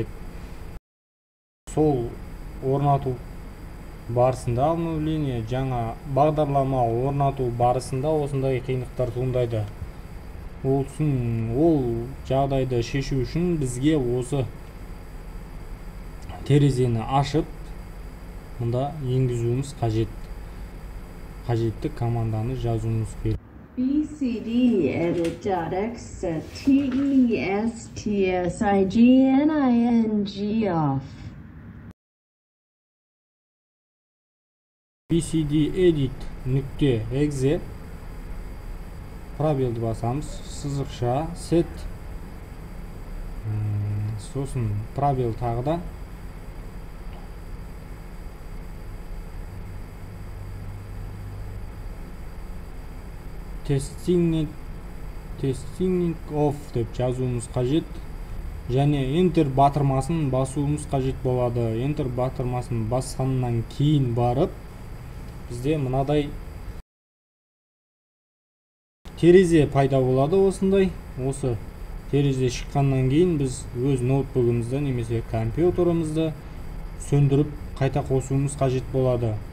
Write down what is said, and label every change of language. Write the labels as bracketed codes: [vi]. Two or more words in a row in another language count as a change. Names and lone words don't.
[kk] Сол орнату барысында обновление, жаңа бағдарлама орнату барысында осындай қиындықтар туындайды. Ол жағдайды шешу үшін бізге осы терезені ашып, мұнда енгізуіміз қажет. Қажетті команданы жазуымыз керек. [en] BCD edit.exe testssigning off. [kk] BCD edit.exe пробелді басамыз, сызықша set, сосын пробел тағы да [en] testing off [kk] деп жазуымыз қажет. Және enter батырмасын басуымыз қажет болады. Enter батырмасын басқаннан кейін барып, бізде мынадай терезе пайда болады осындай. Осы терезе шыққаннан кейін біз өз ноутбугымызды немесе компьютерімізді сөндіріп қайта қосуымыз қажет болады.